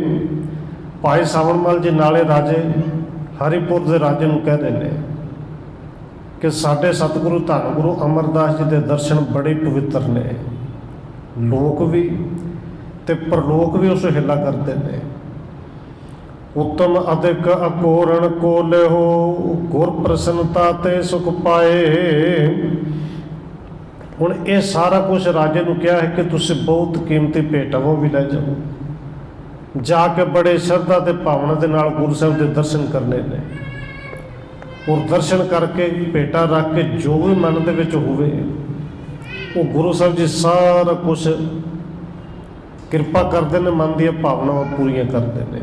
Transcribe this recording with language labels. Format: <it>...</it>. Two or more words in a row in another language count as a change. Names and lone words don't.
<pa>ਭਾਈ ਸਾਵਣ ਮਲ ਜੀ ਨਾਲੇ ਰਾਜੇ ਹਰੀਪੁਰ ਦੇ ਰਾਜੇ ਨੂੰ ਕਹਿ ਰਹੇ ਨੇ ਕਿ ਸਾਡੇ ਸਤਿਗੁਰੂ ਧੰਨ ਗੁਰੂ ਅਮਰਦਾਸ ਜੀ ਦੇ ਦਰਸ਼ਨ ਬੜੇ ਪਵਿੱਤਰ ਨੇ, ਲੋਕ ਵੀ ਤੇ ਪਰਲੋਕ ਵੀ ਉਸ ਹਿੱਲਾ ਕਰਦੇ ਨੇ। ਉੱਤਮ ਅਧਿਕ ਅਕੋਰਣ ਕੋ ਲੇਹੋ, ਗੁਰ ਪ੍ਰਸੰਨਤਾ ਤੇ ਸੁਖ ਪਾਏ। ਹੁਣ ਇਹ ਸਾਰਾ ਕੁਝ ਰਾਜੇ ਨੂੰ ਕਿਹਾ ਹੈ ਕਿ ਤੁਸੀਂ ਬਹੁਤ ਕੀਮਤੀ ਭੇਟਾਂ ਉਹ ਵੀ ਲੈ ਜਾਓ, ਜਾ ਕੇ ਬੜੇ ਸ਼ਰਧਾ ਤੇ ਭਾਵਨਾ ਦੇ ਨਾਲ ਗੁਰੂ ਸਾਹਿਬ ਦੇ ਦਰਸ਼ਨ ਕਰਨੇ ਨੇ। ਔਰ ਦਰਸ਼ਨ ਕਰਕੇ ਭੇਟਾਂ ਰੱਖ ਕੇ ਜੋ ਵੀ ਮਨ ਦੇ ਵਿੱਚ ਹੋਵੇ ਉਹ ਗੁਰੂ ਸਾਹਿਬ ਜੀ ਸਾਰਾ ਕੁਝ ਕਿਰਪਾ ਕਰਦੇ ਨੇ, ਮਨ ਦੀਆਂ ਭਾਵਨਾਵਾਂ ਪੂਰੀਆਂ ਕਰਦੇ ਨੇ।</pa>